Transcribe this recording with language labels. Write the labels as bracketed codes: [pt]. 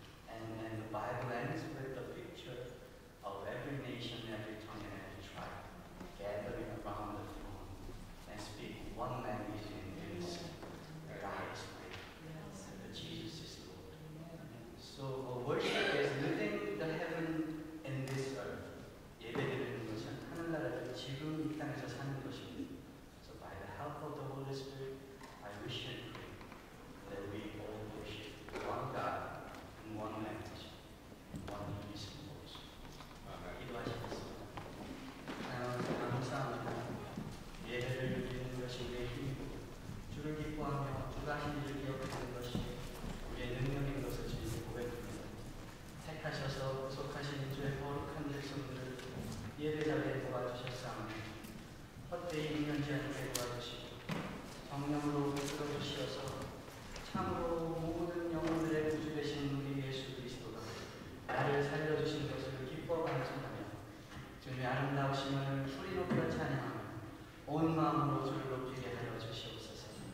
[en] And the Bible ends with the picture of every nation, every tongue, and every tribe gathering around the throne and speak one language in unison, the highest way, that Jesus is Lord. So worship is living the heaven in this earth. [ko] 예배드리는 것은 하늘나라를 지금 이 땅에서 사는 것입니다. [en] So by the help of the Holy Spirit, I wish and pray that we all worship one God in one language, in one unison voice. [ko] 기도하시겠습니다. 감사합니다. 예배를 드리는 것이 우리의 힘이고 주를 기뻐하며 주가 하신 일을 기억하는 것이 우리의 능력인 것을 주님께 고백합니다. 택하셔서 구속하신 주의 거룩한 백성들을 예배 자리에 도와주셨사오니 헛되이 인연지 않게 도와주시고 성령으로 이끌어주시어서 참으로 모든 영혼들의 구주 되신 우리 예수 그리스도가 나를 살려주신 것을 기뻐 간증하며 주님의 아름다우심을 소리 높여 찬양하며 온 마음으로 주를 높이게 하여 주시옵소서.